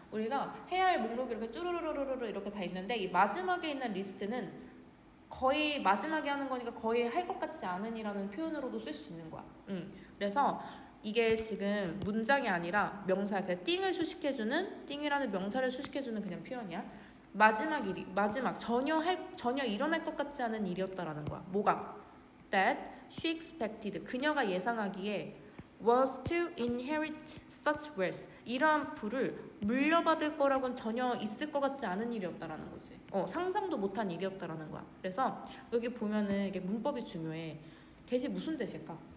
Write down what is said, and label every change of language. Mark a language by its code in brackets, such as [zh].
[ko] 우리가 해야 할 목록이 이렇게 쭈루루루루루 이렇게 다 있는데 이 마지막에 있는 리스트는 거의 마지막에 하는 거니까 거의 할 것 같지 않은이라는 표현으로도 쓸 수 있는 거야. 그래서 이게 지금 문장이 아니라 명사야. 그냥 띵을 수식해주는, 띵이라는 명사를 수식해주는 그냥 표현이야. 마지막 일이, 마지막 전혀 일어날 것 같지 않은 일이었다라는 거야. 뭐가? [en] That she expected. [ko] 그녀가 예상하기에 [en] was to inherit such wealth. [ko] 이러한 부를 물려받을 거라고는 전혀 있을 것 같지 않은 일이었다라는 거지. 상상도 못한 일이었다라는 거야. 그래서 여기 보면은 이게 문법이 중요해. 대시 무슨 대실까?